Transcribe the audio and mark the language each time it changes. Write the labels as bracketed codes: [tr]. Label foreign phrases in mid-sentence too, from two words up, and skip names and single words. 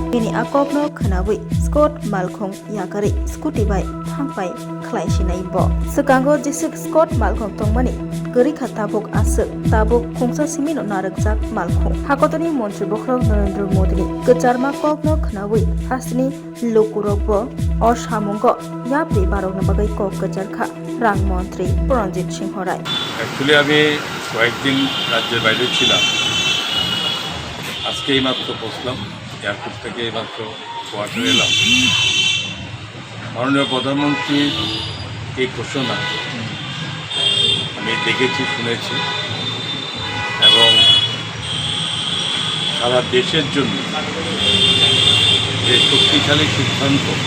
[trp] बिनि आ ककनो खोनावै स्कट मालखं यागरै स्कुटी बाय थांबाय खलायसिनाय ब सकांगो जिसिक स्कट मालखं तंमानि गरि खा ताबुक आसो ताबुक खुंसा सिमिनो नारकजाक मालखं हाकतनी मन्त्री बख्रम नरेंद्र मोदी गचारमा ककनो खोनावै हासनि लुकुरब असामुंग याब्रि बारकना बागै कक गजार खा রাং মন্ত্রী প্রণজিৎ সিংহ রায়। [bn] অ্যাকচুয়ালি আমি কয়েকদিন রাজ্যের বাইরে ছিলাম, আজকে এইমাত্র পৌঁছলাম, এয়ারপোর্ট থেকে এইমাত্র কোয়ার্টারে এলাম। মাননীয় প্রধানমন্ত্রীর এই ঘোষণা আমি দেখেছি, শুনেছি এবং সারা দেশের জন্য যে শক্তিশালী সিদ্ধান্ত